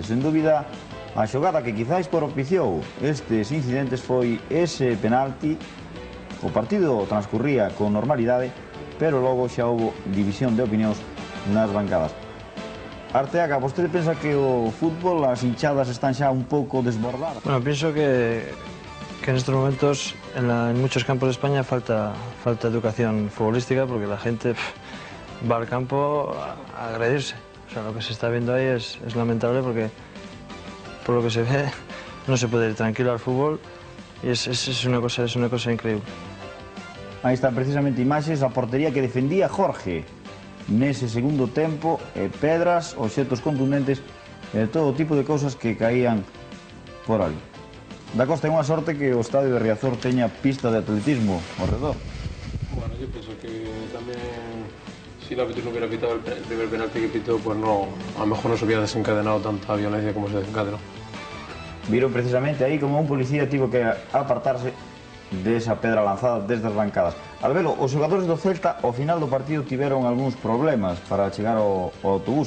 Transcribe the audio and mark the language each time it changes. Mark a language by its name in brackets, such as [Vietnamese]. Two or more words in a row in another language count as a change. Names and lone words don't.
[Galician] Sen dúbida, a xogada que quizáis propiciou estes incidentes foi ese penalti. O partido transcurría con normalidade, pero logo xa houbo división de opinións nas bancadas. Arteaga, vostede pensa que o fútbol, as hinchadas están xa un pouco desbordadas? [Spanish] Bueno, pienso que en estos momentos en muchos campos de España falta educación futbolística, porque la gente va al campo a agredirse. O sea, lo que se está viendo ahí es lamentable, porque por lo que se ve no se puede ir tranquilo al fútbol y es una cosa increíble. [Galician] Aí están precisamente imaxes a portería que defendía Jorge nese segundo tempo, pedras, obxetos contundentes e todo tipo de cousas que caían por ali. Da Costa, é unha sorte que o estadio de Riazor teña pista de atletismo ao redor. [Spanish] Bueno, yo pienso que también si el árbitro no hubiera pitado el primer penalti que pitó, pues no, a lo mejor no se hubiera desencadenado tanta violencia como se desencadenó. [Galician] Viron precisamente aí como un policía tivo que apartarse desa pedra lanzada desde as bancadas. Albelo, os xogadores do Celta ao final do partido tiveron algúns problemas para chegar ao autobús.